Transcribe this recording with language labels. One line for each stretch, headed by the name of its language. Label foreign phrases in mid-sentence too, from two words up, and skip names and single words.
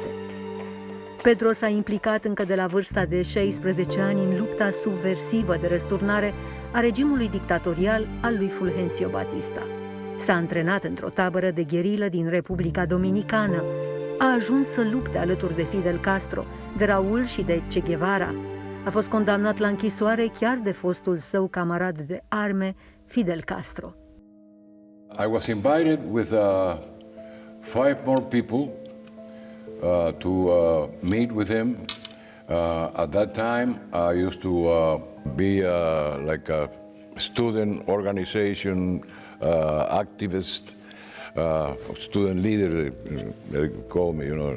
Romanian: Pedro s-a implicat încă de la vârsta de 16 ani în lupta subversivă de răsturnare a regimului dictatorial al lui Fulgencio Batista. S-a antrenat într-o tabără de gherilă din Republica Dominicană. A ajuns să lupte alături de Fidel Castro, de Raul și de Che Guevara. A fost condamnat la închisoare chiar de fostul său camarad de arme, Fidel Castro.
English: I was invited with 5 more people to meet with him. At that time, I used to be like a student organization activist, student leader, they call me, you know.